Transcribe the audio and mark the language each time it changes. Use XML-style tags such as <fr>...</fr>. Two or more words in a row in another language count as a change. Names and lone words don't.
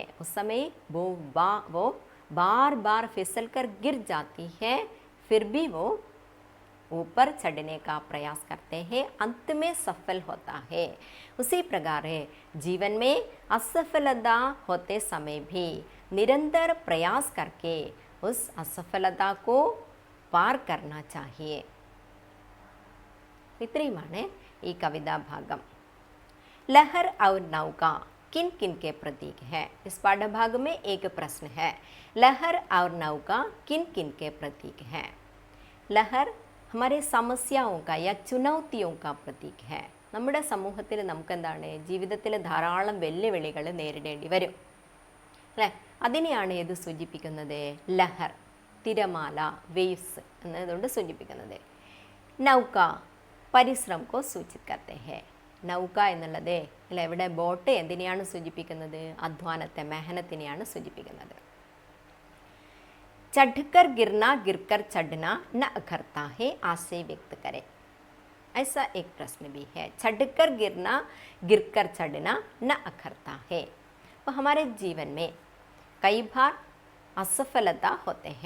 <hi>उस समय वो बार बार फिसल कर गिर जाती है, फिर भी वो ऊपर चढ़ने का प्रयास करते हैं, अंत में सफल होता है. उसी प्रकार जीवन में असफलता होते समय भी निरंतर प्रयास करके उस असफलता को पार करना चाहिए.</hi> <ml>ഇത്രയുമാണ് ഈ കവിതാ ഭാഗം.</ml> <hi>लहर और नौका किन किन के प्रतीक है? इस पाठभाग में एक प्रश्न है. लहर और नौका किन किन के प्रतीक है? लहर हमारे समस्याओं का या चुनौतियों का प्रतीक है.</hi> <ml>നമ്മുടെ സമൂഹത്തിൽ നമുക്ക് എന്താണ്, ജീവിതത്തിൽ ധാരാളം വെല്ലുവിളികൾ നേരിടേണ്ടി വരും അല്ലേ. അതിനെയാണ് ഏത് സൂചിപ്പിക്കുന്നത്? ലഹർ, തിരമാല, വേവ്സ് എന്നതുകൊണ്ട് സൂചിപ്പിക്കുന്നത്.</ml> <hi>नौका परिश्रम को सूचित करते है.</hi> <ml>നൗക എന്നുള്ളത് അല്ല, ഇവിടെ ബോട്ട് എന്തിനെയാണ് സൂചിപ്പിക്കുന്നത്? അധ്വാനത്തെ, മെഹനത്തിനെയാണ് സൂചിപ്പിക്കുന്നത്.</ml> <hi>चढ़कर गिरना गिरकर चढ़ना न अखरता है, आशय व्यक्त करें. ऐसा एक प्रश्न भी है. चढ़कर गिरना गिरकर चढ़ना न अखरता है. तो हमारे जीवन में कई बार असफलता होते हैं.</hi>